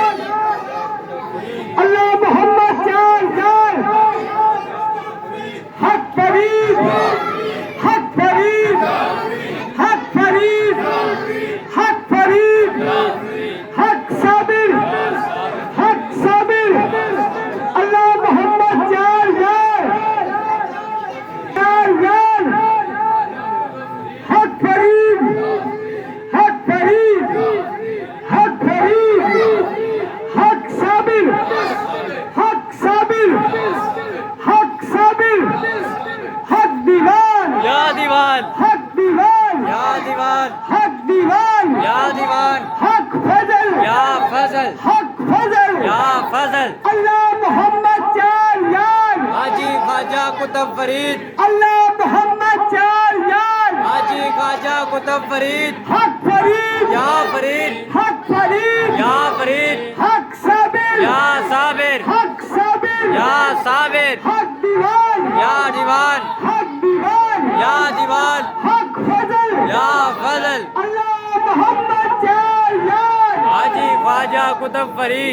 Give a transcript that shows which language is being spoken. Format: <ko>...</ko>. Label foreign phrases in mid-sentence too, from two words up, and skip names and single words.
<ur>اللہ محمد چار یار حق فرید حق فرید حق فرید حق فرید حق صابر حق صابر اللہ محمد چار یار چار یار حق فرید حق فرید حق فرید حق صابر حق صابر حق صابر حق دیوان یا دیوان حق دیوان یا دیوان حق دیوان یا دیوان حق فضل یا فضل حق فضل یا فضل اللہ محمد چار یار حاجی خواجہ قطب فرید اللہ محمد چار یار حاجی خواجہ قطب فرید حق فرید یا فرید حق فرید یا فرید حق صابر یا صابر حق صابر یا صابر حق دیوان یا دیوان حق دیوان یا دیوان حق فضل یا فضل اللہ محمد چار یار حاجی خواجہ قطب فرید</ur>